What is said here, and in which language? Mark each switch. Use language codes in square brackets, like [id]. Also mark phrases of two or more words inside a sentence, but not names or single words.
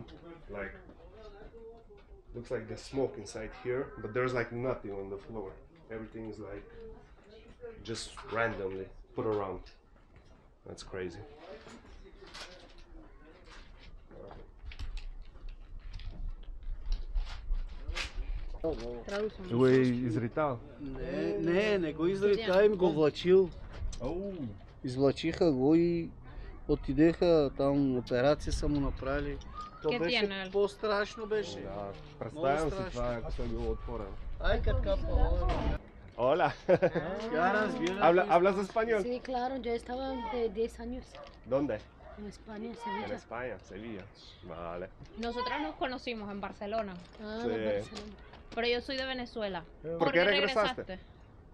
[en] Like looks like there's smoke inside here, but there's like nothing on the floor. Everything is like just randomly put around. That's crazy. [bg] Го е изритал? Не го изрита, им го влачил. Извлачиха го и отидеха там, операция са му направили. То беше по-страшно беше. Да, представям си това, ако съм било отворен. Ай, така по-добре. [es] Hola. ¿Hablas español? Sí, claro, yo estaba de 10 años ¿Dónde? en España, en En Sevilla. España, Sevilla. Vale. Nosotras nos conocimos en Barcelona, Ah, Sí. de Barcelona. pero yo soy de Venezuela. ¿Por qué regresaste?